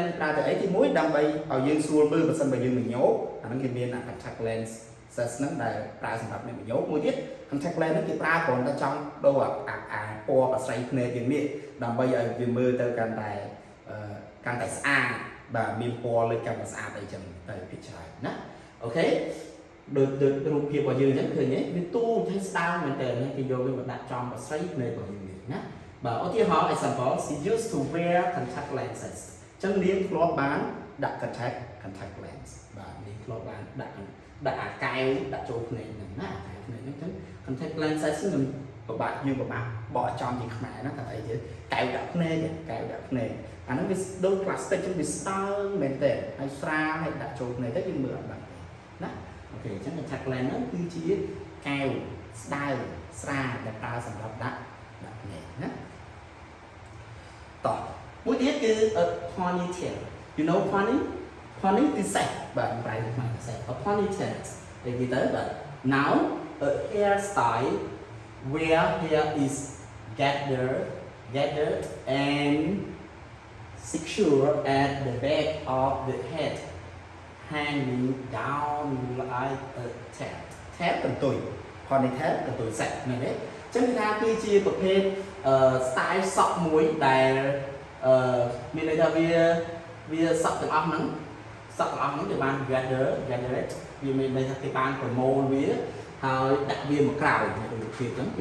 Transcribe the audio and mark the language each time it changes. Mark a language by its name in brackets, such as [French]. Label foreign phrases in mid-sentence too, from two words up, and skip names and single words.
[Khmer] ប្រើទៅអីទីមួយដើម្បីឲ្យយើងស្រួលមើលបើសិនបើយើងមញោមអាហ្នឹងគេមានអា [English] contact lens [Khmer] ហ្នឹងដែលប្រើសម្រាប់អ្នកមញោមមួយទៀត [English] contact lens [Khmer] ហ្នឹងគេប្រើគ្រាន់តែចង់ដូរអាពណ៌ប្រស័យភ្នែកយើងនេះដើម្បីឲ្យវាមើលទៅកាន់តែ ស្អាតបាទមានពណ៌លេចកាន់តែស្អាតអីចឹងតែពិច្រើនណាអូខេដូចរូបភាពរបស់យើងអញ្ចឹងឃើញទេវាទូចហើយស្ដើងមែនតើគេយកវាមកដាក់ចំប្រស័យភ្នែ ករបស់យើងនេះណាបាទឧទាហរណ៍ [English] example she used to wear contact lenses [Khmer] អញ្ចឹងនាងធ្លាប់បានដាក់ [English] contact lens [Khmer] បាទនាងធ្លាប់បានដាក់ អាកែវដាក់ចូលភ្នែកហ្នឹងណាអាកែវភ្នែកហ្នឹងអញ្ចឹង [English] contact lenses [Khmer] ហ្នឹងពិបាកបកចំជាខ្មែរណាថាអី ទៀតកែវដាក់ភ្នែកអាហ្នឹងវាដូច plastic ចឹងវាស្ដើងមែនទេហើយស្រាលហើយដាក់ចូលភ្នែកទៅយើងមើលអត់បានណាអូខេអញ្ចឹង [English] contact lens [Khmer] ហ្នឹងគឺជាកែវស្ដើងស្រាលដែលប្រើសម្រាប់ដាក់ភ្នែកណាតោះមួយទៀតគឺ [English] ponytail you know pony [Khmer] គឺសេះបាទប្រែទៅខ្មែរសេះ ponytail និយាយទៅបាទ [English] now a hairstyle where hair is gathered and secure at the back of the head hanging down like a tail [Khmer] កន្ទុយ ponytail កន្ទុយសេះមែនទេអញ្ចឹងថាគឺជាប្រភេទstyle សក់មួយដែលមានន័យ ថាវាសក់ទាំងអស់ហ្នឹងគេបាន gathered វាមានន័យថាគេបានប្រមូលវាហើយដាក់វាមកក្រោយដូចរូបភាពអញ្ចឹងគឺ